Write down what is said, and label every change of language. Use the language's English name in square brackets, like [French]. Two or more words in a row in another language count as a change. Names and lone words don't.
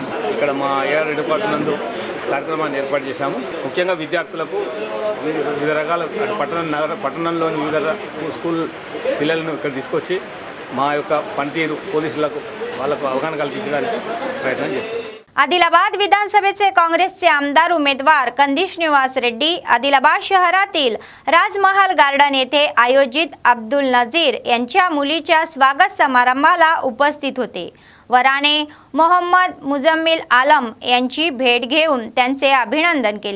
[Telugu] ఇక్కడ మా [English] AR department [Telugu] నందు కార్యక్రమాన్ని ఏర్పాటు చేశాము. ముఖ్యంగా విద్యార్థులకు వివిధ రకాల పట్టణంలోని వివిధ స్కూల్ పిల్లలను ఇక్కడ తీసుకొచ్చి మా యొక్క పనితీరు పోలీసులకు వాళ్ళకు అవగాహన కల్పించడానికి ప్రయత్నం చేస్తాం. [Marathi] आदिलाबाद विधानसभेचे काँग्रेसचे आमदार उमेदवार कंदिश निवास रेड्डी आदिलाबाद शहरातील राजमहाल गार्डन येथे आयोजित अब्दुल नजीर यांच्या मुलीच्या स्वागत समारंभाला उपस्थित होते. वराने मोहम्मद मुजम्मिल आलम यांची भेट घेऊन त्यांचे अभिनंदन केले.